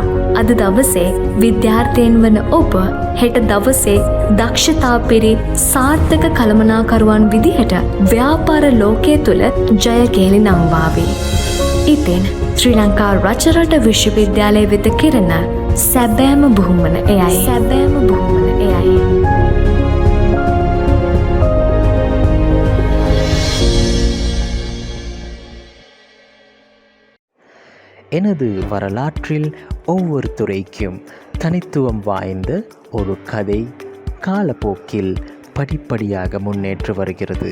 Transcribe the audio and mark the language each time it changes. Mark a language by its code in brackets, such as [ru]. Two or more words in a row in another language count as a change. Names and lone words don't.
[si] අද දවසේ විද්‍යාර්ථීන් වන ඔබ හෙට දවසේ දක්ෂතා පිරි සාර්ථක කළමනාකරුවන් විදිහට ව්‍යාපාර ලෝකයේ තුල ජය කේලි නංවාවි. ඉතින් ශ්‍රී ලංකා රජරට විශ්වවිද්‍යාලය වෙත කෙරෙන සැබෑම බුහුමන එයයි. සැබෑම බුහුමන එයයි. [ta] எனது வரலாற்றில் ஒவ்வொரு துறைக்கும் தனித்துவம் வாய்ந்த ஒரு கதை காலப்போக்கில் படிப்படியாக முன்னேற்று வருகிறது.